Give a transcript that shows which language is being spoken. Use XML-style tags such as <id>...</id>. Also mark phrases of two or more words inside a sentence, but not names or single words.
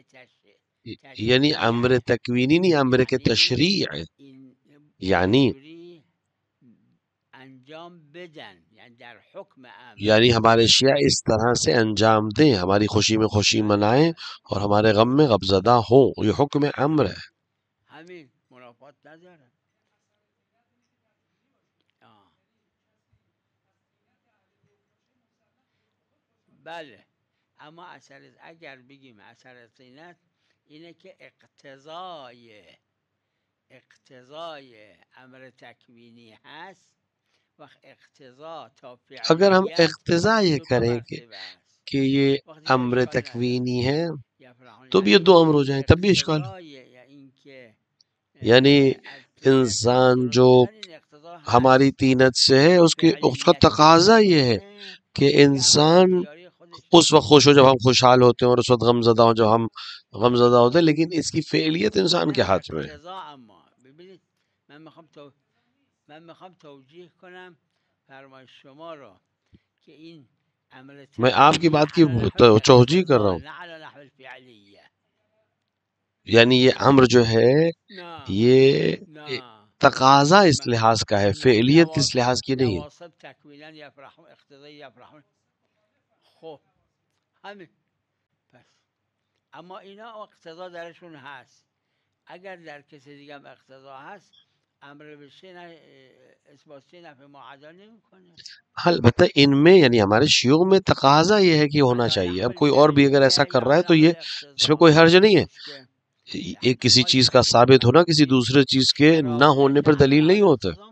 <fa>یعنی امر تشریعه.</fa> <ur>تکوینی نہیں، امر کے یعنی تشریع ہے.</ur> <fa>این یعنی اینجوری انجام بدن، یعنی در حکم امر.</fa> <ur>ہمارے شیعہ اس طرح سے انجام دیں، ہماری خوشی میں خوشی</ur> <fa>بله</fa> <ur>منائیں</ur> <fa>بله</fa> <ur>اور ہمارے غم میں غمزدہ ہوں، یہ حکم امر ہے.</ur> <fa>همین منافات نداره. آه. بله اما اگر بگیم اثر زینت اینه که اقتضای اقتضای امر تکوینی هست وقت اقتضا تا</fa> <ur>اگر ہم</ur> <fa>فعلیت</fa> <ur>اقتضا یہ</ur> <fa>دو تا</fa> <ur>کریں</ur> <fa>مرتبه است</fa> <ur>کہ یہ</ur> <fa>وقت دیگه</fa> <ur>امر</ur> <fa>اشکال نداره</fa> <ur>تکوینی ہے یفرحون تو بھی یعنی یہ دو امر ہو جائیں تب بھی اشکال ہو.</ur> <fa>اقتضای یا اینکه یعنی از طریق خدا انسان درست</fa> <ur>جو</ur> <fa>شدن این اقتضا</fa> <ur>ہماری</ur> <fa>هست</fa> <ur>طینت سے ہے اس کا</ur> <fa>فعلیت</fa> <ur>تقاضا</ur> <fa>ایجاد</fa> <ur>یہ ہے</ur> <fa>بکنه</fa> <ur>کہ</ur> <fa>دیگه عمل انسان اختیاری خودش</fa> <ur>اس وقت خوش ہو جب ہم خوشحال ہوتے ہیں اور اس وقت غم زدہ ہو جب ہم غم زدہ ہوتے ہیں، لیکن اس کی فعلیت انسان کے</ur> <fa>نه</fa> <ur>ہاتھ میں ہے.</ur> <fa>اقتضا. اما ببینید من میخوام توجیه کنم فرمایش شما رو که این امر</fa> <ur>میں آپ کی</ur> <fa>تکوینی</fa> <ur>بات کی</ur> <ar>علی نحو</ar> <ur>توجیہ کر رہا</ur> <ar>الاقتضا</ar> <ur>ہوں،</ur> <ar>نه علی نحو الفعلیه.</ar> <ur>یعنی یہ امر جو ہے</ur> <fa>نه</fa> <ur>یہ</ur> <fa>نه</fa> <ur>تقاضا اس لحاظ کا ہے،</ur> <fa>نه</fa> <ur>فعلیت اس لحاظ کی نہیں ہے.</ur> <ar>نواصب تکوینا یفرحون</ar> <fa>اقتضای یفرحون. خب همین پس اما اینا اقتضا درشون هست. اگر در کسی دیگه هم اقتضا هست امر به شی اثبات شی نفی معادل نمیکنه.</fa> <ur>البتہ ان میں یعنی ہمارے شیوخ میں تقاضا یہ ہے کہ ہونا چاہیے. اب کوئی اور بھی اگر ایسا کر رہا ہے تو یہ اس میں کوئی حرج نہیں ہے. ایک کسی چیز کا ثابت ہونا کسی دوسرے چیز کے نہ ہونے پر دلیل نہیں ہوتا.</ur>